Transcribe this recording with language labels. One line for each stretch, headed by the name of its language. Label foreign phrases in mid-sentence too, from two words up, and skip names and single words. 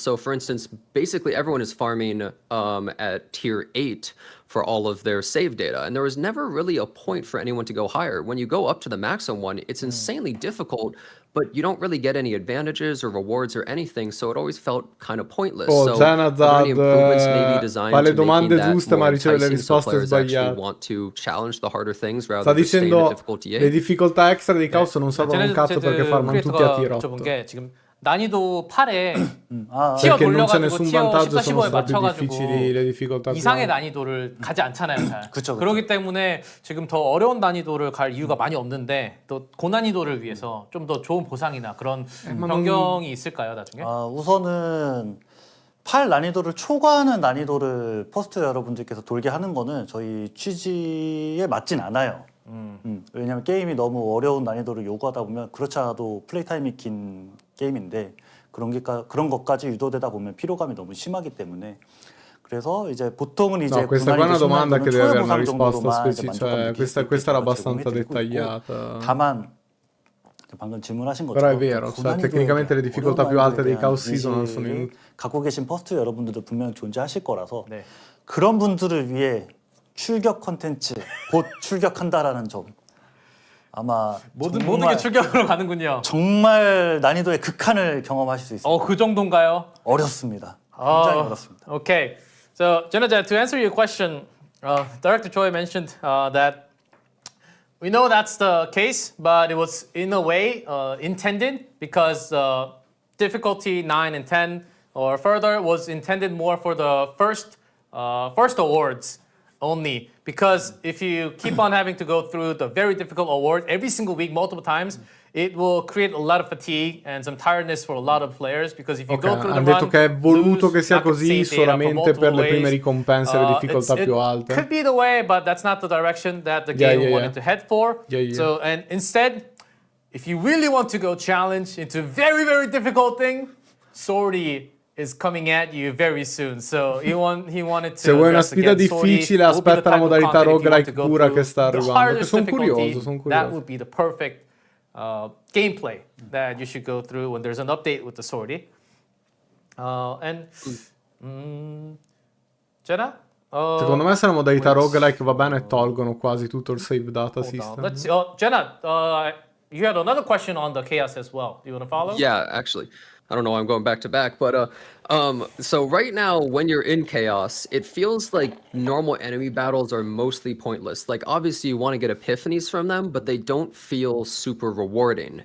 English: So for instance, basically everyone is farming at tier 8 for all of their save data, and there was never really a point for anyone to go higher. When you go up to the maximum one, it's insanely difficult, but you don't really get any advantages or rewards or anything, so it always felt kind of pointless. Oh, So are there any improvements maybe
Italian: fa
English: designed
Italian: le
English: to making
Italian: domande
English: that
Italian: giuste ma
English: more
Italian: riceve le
English: enticing so
Italian: risposte
English: players actually
Italian: sbagliate.
English: want to challenge the harder things
Italian: Sta
English: rather than just stay in the
Italian: dicendo
English: difficulty
Italian: le
English: 8?
Italian: difficoltà extra di Chaos non servono un cazzo perché farmano tutti a tier
Korean: 여쭤본
Italian: 8.
Korean: 게 지금 난이도 8에
Italian: Perché
Korean: 티어
Italian: non c'è
Korean: 돌려가지고
Italian: nessun
Korean: 티어
Italian: vantaggio,
Korean: 14,
Italian: sono
Korean: 15에
Italian: stati
Korean: 맞춰가지고
Italian: difficili le difficoltà più
Korean: 이상의
Italian: alte.
Korean: 난이도를 가지 않잖아요, 잘. 그쵸. 그렇기 때문에 지금 더 어려운 난이도를 갈 이유가 많이 없는데 또 고난이도를 위해서 좀 더 좋은 보상이나 그런 변경이 있을까요, 나중에? 우선은 8 난이도를 초과하는 난이도를 퍼스트 여러분들께서 돌게 하는 거는 저희 취지에 맞진 않아요. 왜냐하면 게임이 너무 어려운 난이도를 요구하다 보면 그렇지 않아도 플레이 타임이 긴 게임인데 그런 것까지 유도되다 보면 피로감이 너무 심하기 때문에 그래서 이제 보통은 이제
Italian: No, questa qua è una domanda che deve avere una risposta
Korean: 정도로만 이제
Italian: specifica,
Korean: 만족감
Italian: cioè questa era abbastanza dettagliata.
Korean: 다만 방금 질문하신
Italian: Però è
Korean: 것처럼
Italian: vero, cioè,
Korean: 고난이도에
Italian: tecnicamente le
Korean: 대한
Italian: difficoltà più
Korean: 어려운
Italian: alte dei
Korean: 난이도에
Italian: Chaos
Korean: 대한
Italian: Season sono in...
Korean: 인식을 갖고 계신 퍼스트 여러분들도 분명 존재하실 거라서 네. 그런 분들을 위해 출격 컨텐츠 곧 출격한다라는 점 아마 모든 정말, 게 출격으로 가는군요. 정말 난이도의 극한을 경험하실 수 있습니다. 그 정도인가요? 어렵습니다. 굉장히 어렵습니다.
English: Okay. So, Jenna, to answer your question, Director Choi mentioned that we know that's the case, but it was in a way intended because difficulty 9 and 10 or further was intended more for the first awards only. Because if you keep on having to go through the very difficult award every single week, multiple times, it will create a lot of fatigue and some tiredness for a lot of players. Because if you go through the
Italian: hanno detto
English: run,
Italian: che è voluto
English: lose,
Italian: che sia
English: not get
Italian: così
English: save data for
Italian: solamente per
English: multiple
Italian: le prime
English: ways,
Italian: ricompense e le difficoltà
English: it
Italian: più alte.
English: could be the way, but that's not the direction that the game wanted to head for. So, and instead, if you really want to go challenge into very, very difficult thing, Sorty is coming at you very soon. So he wanted to.
Italian: Se vuoi una
English: address
Italian: sfida
English: again, Sorty
Italian: difficile,
English: will be the
Italian: aspetta la
English: type of
Italian: modalità
English: content if you want
Italian: roguelike
English: to go
Italian: pura
English: through
Italian: che sta
English: the
Italian: arrivando. Che
English: hardest
Italian: sono
English: difficulty.
Italian: curioso.
English: That would be the perfect gameplay that you should go through when there's an update with the Sorty. And Jenna?
Italian: Secondo me se la modalità roguelike va bene tolgono quasi tutto il
English: save data system. Let's see. Jenna, you had another question on the chaos as well. Do you want to follow? Yeah, actually. I don't know why I'm going back to back, but so right now when you're in chaos, it feels like normal enemy battles are mostly pointless. Like obviously you want to get epiphanies from them, but they don't feel super rewarding.